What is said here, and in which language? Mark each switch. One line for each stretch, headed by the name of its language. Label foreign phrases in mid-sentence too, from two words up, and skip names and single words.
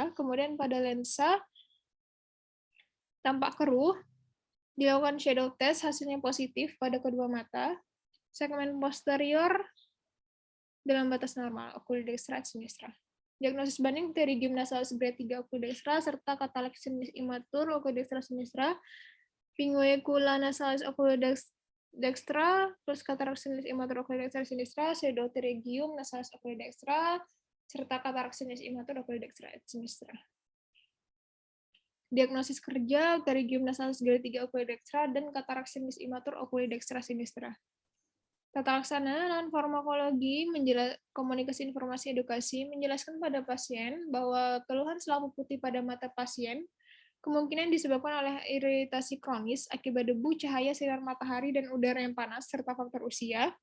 Indonesian: Kemudian pada lensa tampak keruh, dilakukan
English: shadow test,
Indonesian: hasilnya positif pada kedua mata. Segmen posterior dalam batas normal,
Latin: oculodextra sinistra.
Indonesian: Diagnosis banding pterygium nasalis grade 3 oculodextra serta katarak senilis imatur
Latin: oculodextra sinistra,
Indonesian: pinguecula nasalis oculodextra plus katarak senilis imatur
Latin: oculodextra sinistra,
Indonesian: pseudopterygium nasalis oculodextra serta katarak senilis imatur
Latin: oculodextra sinistra.
Indonesian: Diagnosis kerja pterygium nasalis grade 3 oculodextra dan katarak senilis imatur
Latin: oculodextra sinistra.
Indonesian: Tata laksana non-farmakologi, komunikasi informasi edukasi, menjelaskan pada pasien bahwa keluhan selaput putih pada mata pasien kemungkinan disebabkan oleh iritasi kronis akibat debu, cahaya sinar matahari, dan udara yang panas, serta faktor usia.